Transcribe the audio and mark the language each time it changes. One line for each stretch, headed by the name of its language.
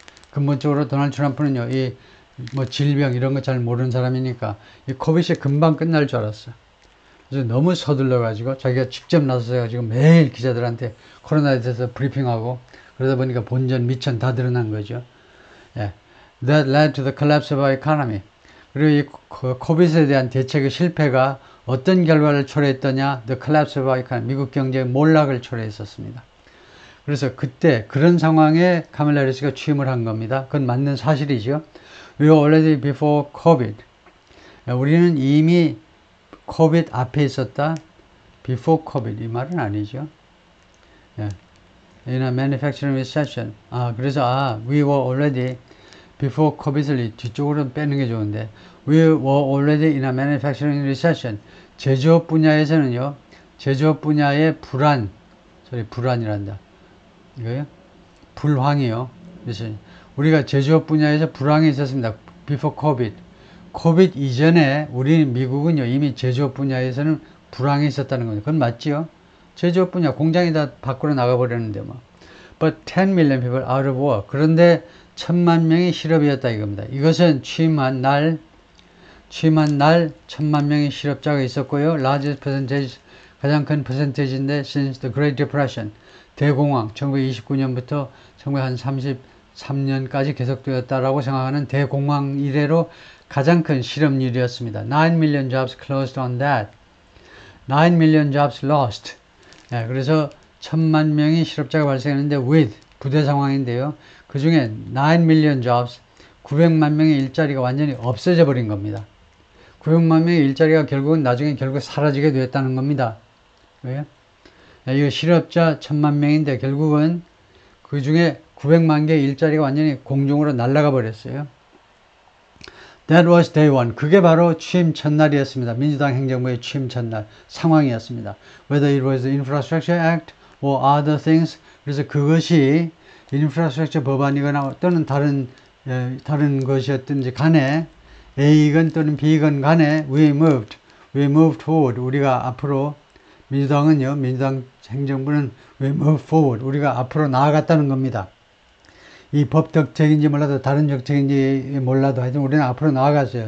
Korean: 근본적으로 도널드 트럼프는요, 질병 이런 거 잘 모르는 사람이니까 이 코빗이 금방 끝날 줄 알았어. 그래서 너무 서둘러 가지고 자기가 직접 나서서 가지고 매일 기자들한테 코로나에 대해서 브리핑하고 그러다 보니까 본전 미천 다 드러난 거죠. 예.
English: That led to the collapse of our economy.
Korean: 그리고 이 코빗에 대한 대책의 실패가 어떤 결과를 초래했더냐?
English: The collapse of our economy.
Korean: 미국 경제의 몰락을 초래했었습니다. 그래서 그때 그런 상황에 카멜라 해리스가 취임을 한 겁니다. 그건 맞는 사실이죠.
English: We were already before COVID.
Korean: 우리는 이미 COVID 앞에 있었다. Before COVID 이 말은 아니죠.
English: In a manufacturing recession.
Korean: 그래서
English: we were already before COVID
Korean: 을 뒤쪽으로 빼는 게 좋은데
English: We were already in a manufacturing recession.
Korean: 제조업 분야에서는요. 제조업 분야의 불안이란다. 이거요? 불황이요. 그래서 우리가 제조업 분야에서 불황이 있었습니다.
English: Before COVID.
Korean: COVID 이전에 우리 미국은요. 이미 제조업 분야에서는 불황이 있었다는 겁니다. 그건 맞지요? 제조업 분야 공장이 다 밖으로 나가버렸는데 뭐.
English: But 10 million people out of work.
Korean: 그런데 1000만 명이 실업이었다 이겁니다. 이것은 취임한 날 1000만 명의 실업자가 있었고요.
English: largest percentage,
Korean: 가장 큰 퍼센테이지인데
English: since the Great Depression,
Korean: 대공황, 1929년부터 1933년까지 계속되었다라고 생각하는 대공황 이래로 가장 큰 실업률이었습니다.
English: 9 million jobs closed on that. 9 million jobs lost.
Korean: 그래서 1000만 명의 실업자가 발생했는데 with 부대 상황인데요. 그 중에
English: 9 million jobs,
Korean: 900만 명의 일자리가 완전히 없어져 버린 겁니다. 900만 명의 일자리가 나중에 결국 사라지게 되었다는 겁니다. 왜요? 이거 실업자 1000만 명인데 결국은 그 중에 900만 개의 일자리가 완전히 공중으로 날아가 버렸어요.
English: That was day one.
Korean: 그게 바로 취임 첫날이었습니다. 민주당 행정부의 취임 첫날 상황이었습니다.
English: Whether it was the Infrastructure Act or other things.
Korean: 그래서 그것이 인프라스트럭처 법안이거나 또는 다른 것이었든지 간에 A건 또는 B건 간에
English: we moved forward.
Korean: 우리가 앞으로 민주당 행정부는
English: we moved forward.
Korean: 우리가 앞으로 나아갔다는 겁니다. 이 법 덕책인지 몰라도 다른 정책인지 몰라도 하여튼 우리는 앞으로 나아갔어요.